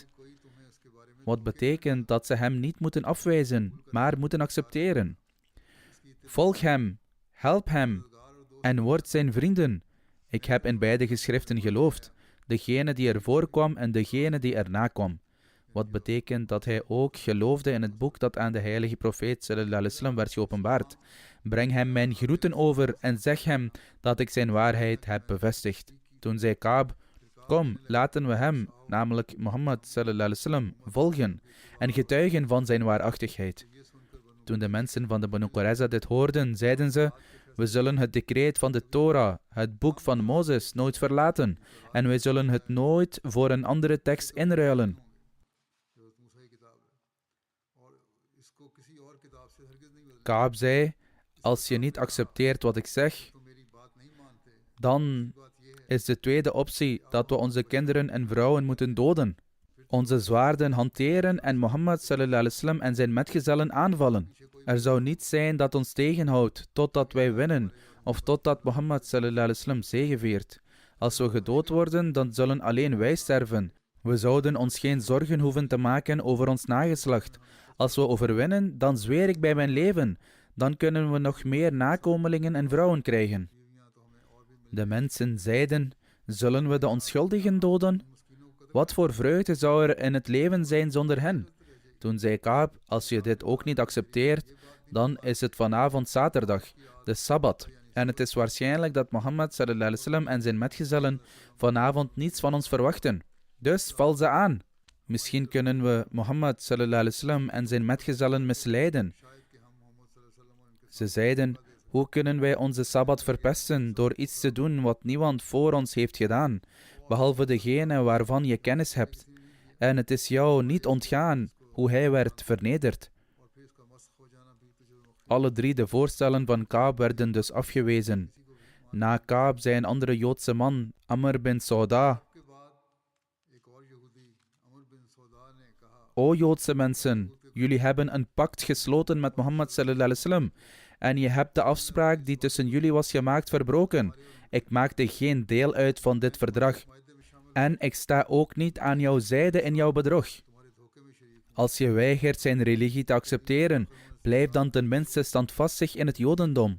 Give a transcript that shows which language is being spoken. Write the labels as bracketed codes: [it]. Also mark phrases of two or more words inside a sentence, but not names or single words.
[nl] Wat betekent dat ze hem niet moeten afwijzen, maar moeten accepteren. Volg hem, help hem en word zijn vrienden. Ik heb in beide geschriften geloofd, degene die ervoor kwam en degene die erna kwam. Wat betekent dat hij ook geloofde in het boek dat aan de heilige profeet [ar] صلى الله عليه وسلم [nl] werd geopenbaard. Breng hem mijn groeten over en zeg hem dat ik zijn waarheid heb bevestigd. Toen zei Kaab, kom, laten we hem, namelijk Mohammed [ar] صلى الله عليه وسلم, [nl] volgen en getuigen van zijn waarachtigheid. Toen de mensen van de Banu Qurayza dit hoorden, zeiden ze, we zullen het decreet van de Torah, het boek van Mozes, nooit verlaten en wij zullen het nooit voor een andere tekst inruilen. Kaab zei, als je niet accepteert wat ik zeg, dan is de tweede optie dat we onze kinderen en vrouwen moeten doden, onze zwaarden hanteren en Mohammed [ar] صلى الله عليه وسلم [nl] en zijn metgezellen aanvallen. Er zou niets zijn dat ons tegenhoudt totdat wij winnen of totdat Mohammed [ar] صلى الله عليه وسلم [nl] zegeviert. Als we gedood worden, dan zullen alleen wij sterven. We zouden ons geen zorgen hoeven te maken over ons nageslacht. Als we overwinnen, dan zweer ik bij mijn leven. Dan kunnen we nog meer nakomelingen en vrouwen krijgen. De mensen zeiden, zullen we de onschuldigen doden? Wat voor vreugde zou er in het leven zijn zonder hen? Toen zei Kaab, als je dit ook niet accepteert, dan is het vanavond zaterdag, de Sabbat. En het is waarschijnlijk dat Mohammed [ar] صلى الله عليه وسلم [nl] en zijn metgezellen vanavond niets van ons verwachten. Dus val ze aan. Misschien kunnen we Mohammed [ar] صلى الله عليه وسلم [nl] en zijn metgezellen misleiden. Ze zeiden, hoe kunnen wij onze Sabbat verpesten door iets te doen wat niemand voor ons heeft gedaan, behalve degene waarvan je kennis hebt. En het is jou niet ontgaan hoe hij werd vernederd. Alle drie de voorstellen van Kaab werden dus afgewezen. Na Kaab zei een andere Joodse man, Amr bin Sauda, O Joodse mensen, jullie hebben een pact gesloten met Mohammed [ar] صلى الله عليه وسلم [nl] en je hebt de afspraak die tussen jullie was gemaakt verbroken. Ik maakte geen deel uit van dit verdrag en ik sta ook niet aan jouw zijde in jouw bedrog. Als je weigert zijn religie te accepteren, blijf dan tenminste standvastig in het Jodendom.